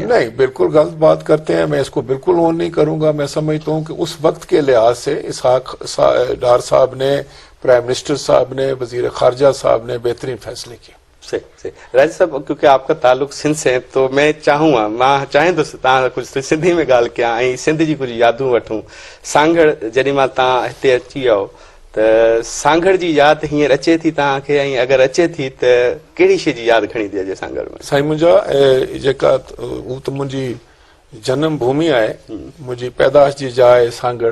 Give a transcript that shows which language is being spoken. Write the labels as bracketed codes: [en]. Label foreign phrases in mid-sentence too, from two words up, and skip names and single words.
[ur] نہیں بالکل غلط بات کرتے ہیں، میں اس کو بالکل اون نہیں کروں گا. میں سمجھتا ہوں کہ اس وقت کے لحاظ سے اسحاق ڈار صاحب نے، پرائم منسٹر صاحب نے، وزیر خارجہ صاحب نے بہترین فیصلے کیے. صحیح. راجہ صاحب کیونکہ آپ کا تعلق سندھ سے تو میں چاہوں گا [sd] ماں چاہیں تو تاں کچھ سندھی میں گال کیا ऐं सिंध जी कुछ यादूं वठूं. सांगड़ जॾहिं महिल तव्हां हिते अची वियो त सांगड़ जी यादि हींअर अचे थी तव्हांखे, ऐं अगरि अचे थी त कहिड़ी शइ जी यादि खणी थी अचे सांगड़ में? साईं मुंहिंजा जेका हू त मुंहिंजी जनम भूमि आहे, मुंहिंजी पैदाश जी जाइ सांगड़.